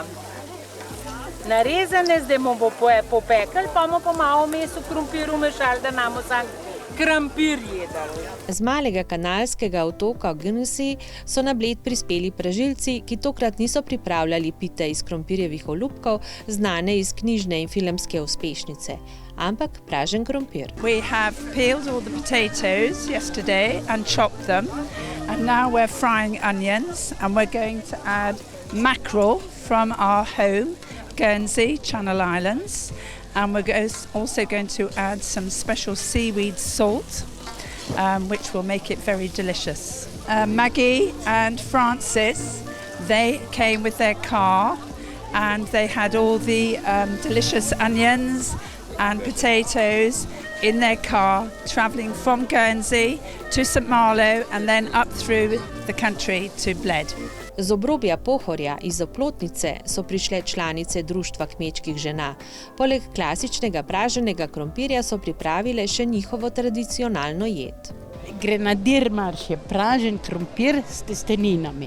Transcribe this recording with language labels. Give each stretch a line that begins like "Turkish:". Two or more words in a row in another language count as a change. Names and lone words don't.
Slovenian: Narezane, zdaj bomo popekli, pa bomo pa malo meso krompir umešali, da nam sam krompir jedali. Z malega kanalskega otoka Guernsey so na Bled prispeli pražilci, ki tokrat niso pripravljali pite iz krompirjevih olupkov, znane iz knjižne in filmske uspešnice, ampak pražen krompir.
English: We have peeled all the potatoes yesterday and chopped them, and now we're frying onions, and we're going to add mackerel from our home, Guernsey, Channel Islands. And we're also going to add some special seaweed salt, which will make it very delicious. Maggie and Francis, they came with their car and they had all the delicious onions and potatoes in their car, travelling from Guernsey to St Malo and then up through the country to Bled.
Slovenian: Z obrobja Pohorja iz Oplotnice so prišle članice Društva kmečkih žena. Poleg klasičnega praženega krompirja so pripravile še njihovo tradicionalno jed. Grenadir marš je pražen krompir s testeninami.